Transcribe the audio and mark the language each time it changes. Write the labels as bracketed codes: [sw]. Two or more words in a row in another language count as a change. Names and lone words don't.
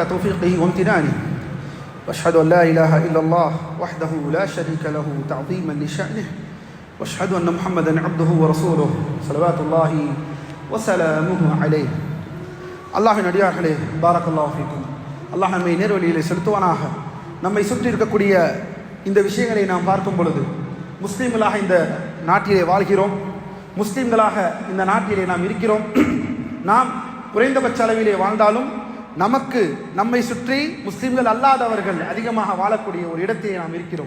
[ar] توفيقه وامتنانه واشهد ان لا اله الا الله وحده لا شريك له تعظيما لشأنه واشهد ان محمدا عبده ورسوله صلوات الله وسلامه عليه. [ta] அல்லாஹ்வின் அடியார்களே, [ar] بارك الله فيكم. [ta] அல்லாஹ் நம்மை நேர்வழியிலே செலுத்துவானாக. நம்மை சுற்றி இருக்கக்கூடிய இந்த விஷயங்களை நாம் பார்க்கும் பொழுது முஸ்லீம்களாக இந்த நாட்டிலே வாழ்கிறோம், முஸ்லீம்களாக இந்த நாட்டிலே நாம் இருக்கிறோம். நாம் குறைந்தபட்ச அளவிலே வாழ்ந்தாலும் நமக்கு நம்மை சுற்றி முஸ்லீம்கள் அல்லாதவர்கள் அதிகமாக வாழக்கூடிய ஒரு இடத்திலே நாம் இருக்கிறோம்.